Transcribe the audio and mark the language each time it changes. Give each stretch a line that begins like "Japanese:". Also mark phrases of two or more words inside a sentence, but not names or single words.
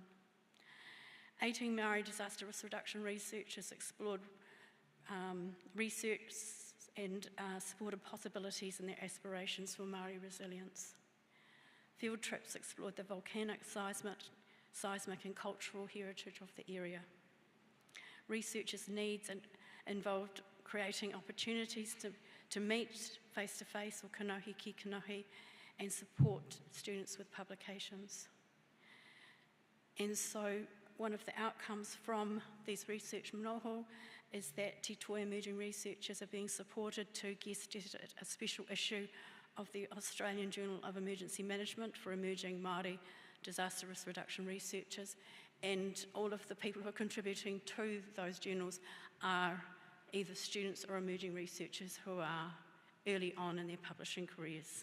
English: 18 Māori disaster risk reduction researchers explored research and supported possibilities and their aspirations for Māori resilience. Field trips explored the volcanic, seismic and cultural heritage of the area. Researchers' needs involved creating opportunities to meet face-to-face or
Māori: kanohi ki kanohi
English: and support students with publications. And so one of the outcomes from these research noho is that Te Toi emerging researchers are being supported to guest edit a special issue of the Australian Journal of Emergency Management for emerging Māori disaster risk reduction researchers, and all of the people who are contributing to those journals are either students or emerging researchers who are early on in their publishing careers.